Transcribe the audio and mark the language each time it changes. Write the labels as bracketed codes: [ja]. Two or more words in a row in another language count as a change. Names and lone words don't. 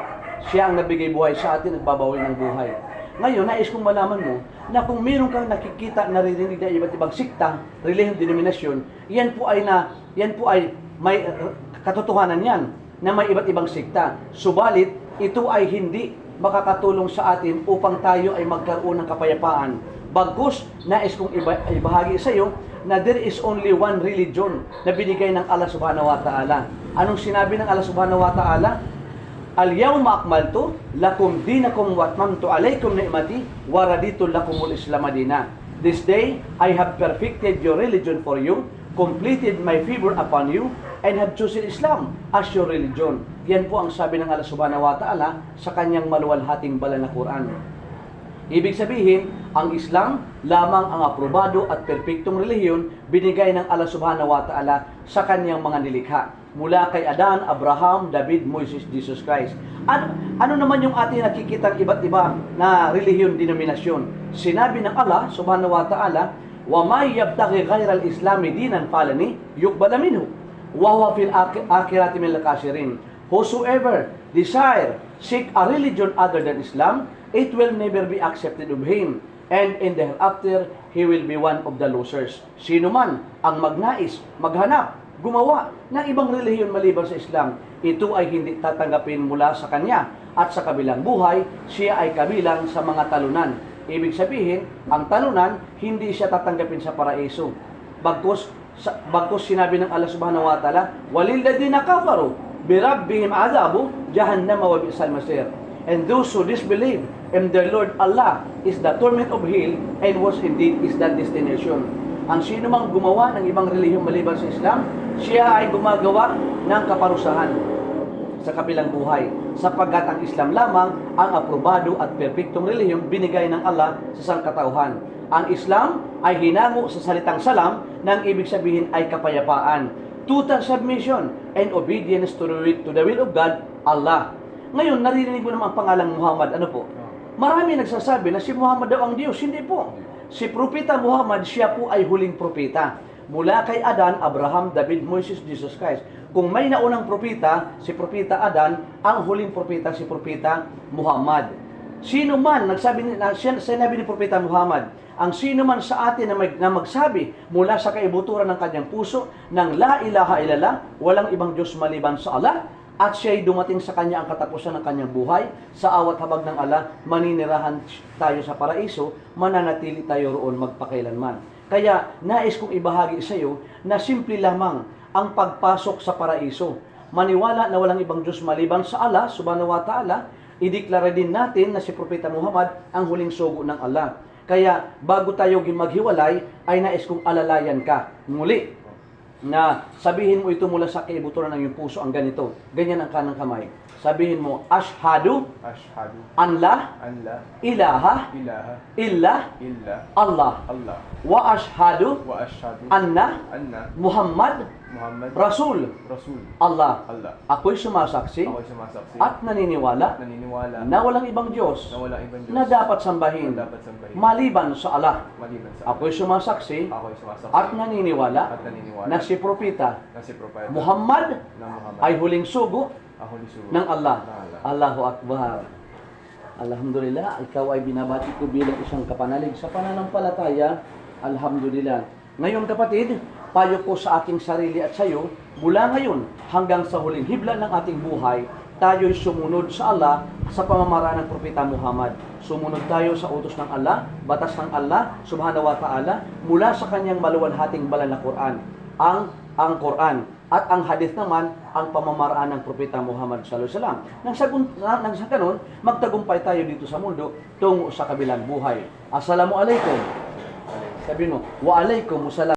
[tl] Siya ang nabigay buhay sa atin at babawin ng buhay. Ngayon, nais kong malaman mo na kung meron kang nakikita, naririnig na iba't ibang sikta, relihiyon, denominasyon, yan po ay may katotohanan yan na may iba't ibang sikta. Subalit, ito ay hindi makakatulong sa atin upang tayo ay magkaroon ng kapayapaan. Bagkus, nais kong ibahagi sa iyo na [en] there is only one religion [tl] na binigay ng Allah [ar] سبحانه وتعالى. [tl] Anong sinabi ng Allah [ar] سبحانه وتعالى? اليوم أكملت لكم دينكم وأتممت عليكم نعمتي ورضيت لكم الإسلام دينا. [en] This day I have perfected your religion for you, completed my favor upon you, and have chosen Islam as your religion. [tl] Yan po ang sabi ng Allah [ar] سبحانه وتعالى [tl] sa kanyang maluwalhating banal na Quran. Ibig sabihin, ang Islam lamang ang aprobado at perpektong relihiyon binigay ng Allah [ar] سبحانه وتعالى [tl] sa kanyang mga nilikha. Mula kay Adan, Abraham, David, Moses, Jesus Christ. Ano naman yung ating nakikitang iba't iba na relihiyon, denominasyon? Sinabi ng Allah [ar] سبحانه وتعالى, "ومن يبتغ غير الإسلام دينا فلن يقبل منه وهو في الآخرة من الخاسرين." [en] Whosoever seek a religion other than Islam, it will never be accepted of him, and in the hereafter he will be one of the losers. [tl] Sino man ang magnais, maghanap, gumawa ng ibang relihiyon maliban sa Islam, ito ay hindi tatanggapin mula sa kanya, at sa kabilang buhay, siya ay kabilang sa mga talunan. Ibig sabihin, ang talunan, hindi siya tatanggapin sa paraiso. Bagkus sinabi ng Allah [ar] سبحانه وتعالى, "وللذين كفروا بربهم عذاب جهنم وبئس المصير." [en] And those who disbelieve in their Lord Allah is the torment of hell, and was indeed is that destination. [tl] Ang sino mang gumawa ng ibang relihiyong maliban sa Islam, siya ay gumagawa ng kaparusahan sa kabilang buhay, sapagkat ang Islam lamang ang aprobado at perpektong relihiyong binigay ng Allah sa sangkatauhan. Ang Islam ay hinango sa salitang salam, nang ibig sabihin ay kapayapaan, [en] total submission and obedience to the will of God, Allah. [tl] Ngayon, naririnig mo naman ang pangalang Muhammad. Ano po? Marami nagsasabi na si Muhammad daw ang Diyos. Hindi po. Si Propeta Muhammad, siya po ay huling propeta. Mula kay Adan, Abraham, David, Moses, Jesus Christ. Kung may naunang propeta, si Propeta Adan, ang huling propeta, si Propeta Muhammad. Sino man, sinabi ni Propeta Muhammad, ang sino man sa atin na magsabi mula sa kaibuturan ng kanyang puso ng [ar] لا إله إلا الله, [tl] walang ibang Diyos maliban sa Allah, at siya'y dumating sa kanya ang katapusan ng kanyang buhay, sa awat habag ng Allah, maninirahan tayo sa paraiso, mananatili tayo roon magpakailanman. Kaya, nais kong ibahagi sa iyo na simple lamang ang pagpasok sa paraiso. Maniwala na walang ibang Diyos maliban sa Allah [ar] سبحانه وتعالى, [tl] ideklara din natin na si Propeta Muhammad ang huling sugo ng Allah. Kaya, bago tayo maghiwalay, ay nais kong alalayan ka. Muli, na sabihin mo ito mula sa kaibuturan ng iyong puso, ang ganito. Ganyan ang kanang kamay. Sabihin mo, [ar] Ashhadu Ashhadu أن لا أن لا ilaha ilaha illa illa Allah Allah وأشهد وأشهد anna anna Muhammad Muhammad Rasul Rasul Allah. Allah. [tl] Ako'y sumasaksi Ako'y sumasaksi at naniniwala naniniwala na walang ibang Diyos na walang ibang Diyos na dapat sambahin na dapat sambahin maliban sa Allah. maliban sa Ako'y sumasaksi Ako'y sumasaksi at naniniwala at naniniwala na si Propeta na si Propeta Muhammad na Muhammad ay huling sugo ako lisugo ng Allah. ng Allah. [ar] الله أكبر. [tl] Alhamdulillah, ikaw ay binabati ko bilang isang kapanalig sa pananampalataya. Alhamdulillah. Ngayon kapatid, payo ko sa aking sarili at sa iyo, mula ngayon hanggang sa huling hibla ng ating buhay, tayo'y sumunod sa Allah sa pamamaraan ng Propeta Muhammad. Sumunod tayo sa utos ng Allah, batas ng Allah, [ar] سبحانه وتعالى, [tl] mula sa kanyang maluwalhating banal na Quran. Ang Quran. At ang hadith naman, ang pamamaraan ng Propeta Muhammad [ar] صلى الله عليه وسلم. [tl] Nang sa ganun, magtagumpay tayo dito sa mundo tungo sa kabilang buhay. Assalamualaikum. Sabi mo, [ar] وعليكم السلام.